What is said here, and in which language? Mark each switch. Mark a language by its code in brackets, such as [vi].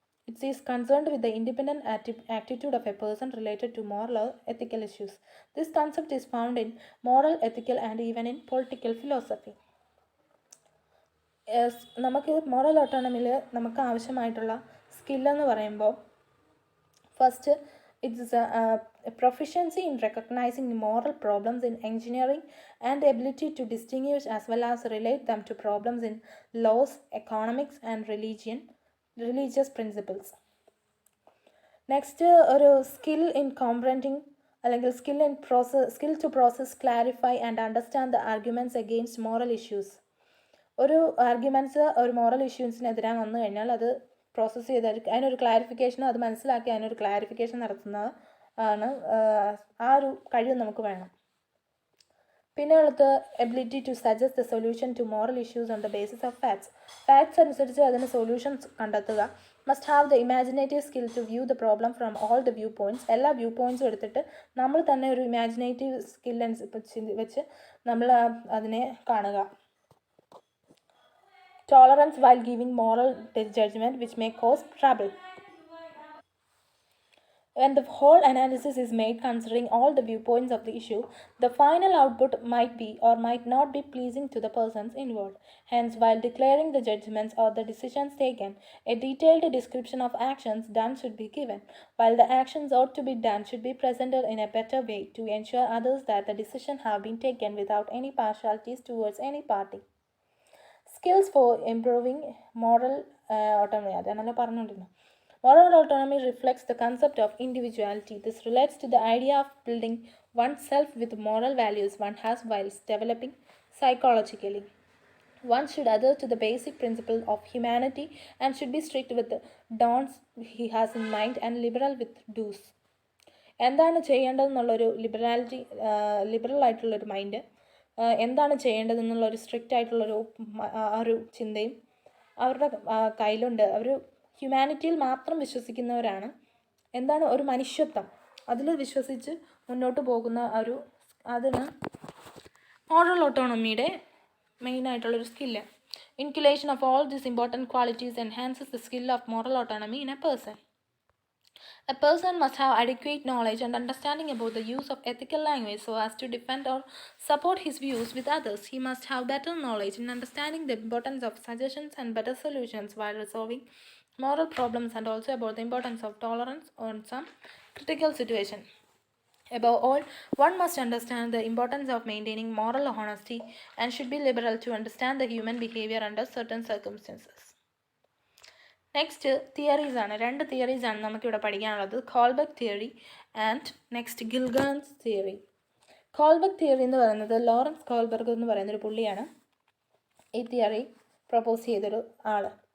[en] It's is concerned with the independent attitude of a person related to moral or ethical issues. This concept is found in moral, ethical and even in political philosophy. [ml] നമുക്ക് moral ഓട്ടോണമിയിൽ നമുക്ക് ആവശ്യമായിട്ടുള്ള സ്കില്ലെന്ന് പറയുമ്പോൾ [en] First it's a proficiency in recognizing moral problems in engineering and the ability to distinguish as well as relate them to problems in laws, economics and religious principles. Next, ഒരു skill in comprehending അല്ലെങ്കിൽ skill to process, clarify and understand the arguments against moral issues. [ml] ഒരു arguments ഒരു moral ഇഷ്യൂസിനെതിരായി വന്നു കഴിഞ്ഞാൽ അത് process ചെയ്തായിരിക്കും അതിനൊരു clarification, അത് മനസ്സിലാക്കി അതിനൊരു ക്ലാരിഫിക്കേഷൻ നടത്തുന്നത് ആണ്. ആ ഒരു കഴിവ് നമുക്ക് വേണം. പിന്നെ ഉള്ളത് [en] ability to suggest the solution to moral issues on the basis of facts [ml] അനുസരിച്ച് അതിന് സൊല്യൂഷൻസ് കണ്ടെത്തുക. [en] Must have the imaginative skill to view the problem from all the view points. [ml] എല്ലാ വ്യൂ പോയിൻറ്റ്സും എടുത്തിട്ട് നമ്മൾ തന്നെ ഒരു ഇമാജിനേറ്റീവ് സ്കിൽ വെച്ച് നമ്മൾ അതിനെ കാണുക. [en] Tolerance while giving moral judgment which may cause trouble. When the whole analysis is made considering all the viewpoints of the issue, the final output might be or might not be pleasing to the persons involved. Hence, while declaring the judgments or the decisions taken, a detailed description of actions done should be given, while the actions ought to be done should be presented in a better way to ensure others that the decision have been taken without any partialities towards any party. Skills for improving moral autonomy. [ml] അതാണല്ലോ പറഞ്ഞുകൊണ്ടിരുന്നത്. [en] Moral autonomy reflects the concept of individuality. This relates to the idea of building oneself with moral values one has whilst developing psychologically. One should adhere to the basic principle of humanity and should be strict with the don'ts he has in mind and liberal with do's. [ml] എന്താണ് ചെയ്യേണ്ടതെന്നുള്ളൊരു liberal ആയിട്ടുള്ളൊരു mind, എന്താണ് ചെയ്യേണ്ടതെന്നുള്ളൊരു strict ആയിട്ടുള്ളൊരു ഒരു ചിന്തയും അവരുടെ കയ്യിലുണ്ട്. അവർ ഹ്യൂമാനിറ്റിയിൽ മാത്രം വിശ്വസിക്കുന്നവരാണ്. എന്താണ് ഒരു മനുഷ്യത്വം, അതിൽ വിശ്വസിച്ച് മുന്നോട്ട് പോകുന്ന അതിന് moral ഓട്ടോണമിയുടെ മെയിനായിട്ടുള്ളൊരു skill. [en] Inculcation of all these important qualities enhances the skill of moral autonomy in a person. A person must have adequate knowledge and understanding about the use of ethical language so as to defend or support his views with others. He must have better knowledge in understanding the importance of suggestions and better solutions while resolving moral problems, and also about the importance of tolerance on some critical situation. Above all, one must understand the importance of maintaining moral honesty and should be liberal to understand the human behavior under certain circumstances. [ml] Next theories ആണ്. 2 theories ആണ് നമുക്കിവിടെ പഠിക്കാനുള്ളത്. Kohlberg theory and next ഗിൽഗാൻസ് theory. Kohlberg theory എന്ന് പറയുന്നത് Lawrence Kohlberg എന്ന് പറയുന്നൊരു പുള്ളിയാണ് ഈ തിയറി പ്രപ്പോസ് ചെയ്തൊരു ആൾ.